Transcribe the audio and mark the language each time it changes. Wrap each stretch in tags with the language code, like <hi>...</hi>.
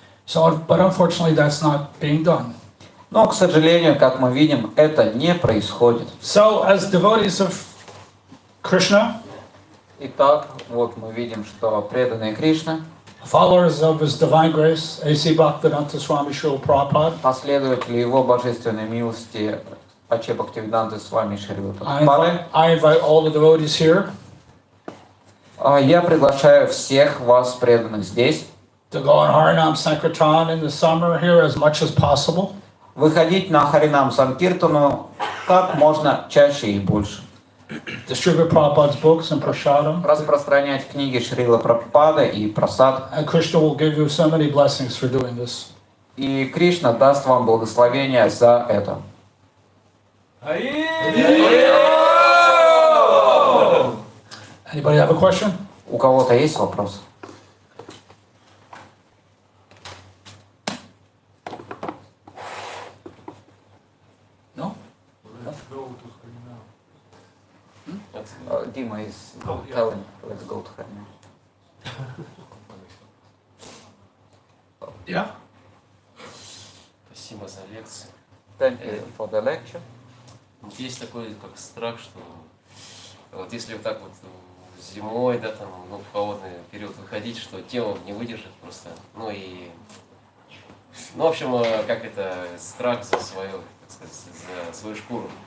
<en>So, but unfortunately, that's not being done.</en> <ru>Но, к сожалению, как мы видим, это не происходит.</ru> <en>So, as devotees of Krishna,</en> <ru>Итак, вот мы видим, что преданные Кришны,</ru> <en>followers of His divine grace, A.C. Bhaktivedanta Swami Srila Prabhupada,</en> <ru>последователи Его божественной милости, Аче Бхактивиданты Свами Шрила Прабхупады,</ru> <en>I invite all the devotees here</en> <ru>я приглашаю всех вас, преданных здесь,</ru> <en>to go on Harinama-санкиртаны in the summer here as much as possible.</en> <ru>выходить на Харинама-санкиртану как можно чаще и больше.</ru> <en>Distribute Prabhupada's books and prasadam.</en> <ru>Распространять книги Шрила Прабхупады и прасад.</ru> <en>And Krishna will give you so many blessings for doing this.</en> <ru>И Кришна даст вам благословение за это.</ru> <en>Anybody have a question?</en> <ru>У кого-то есть вопрос?</ru> <en>No? Дима is telling, let's go to Harinam. Yeah?</en> <ru>Спасибо за лекцию.</ru> <en>Thank you for the lecture.</en> <ru>Есть такой как страх, что вот если вот так вот зимой, да, там, ну, в холодный период выходить, что тело не выдержит просто. Ну и Ну, в общем, как это, страх за свою, так сказать, за свою шкуру.</ru>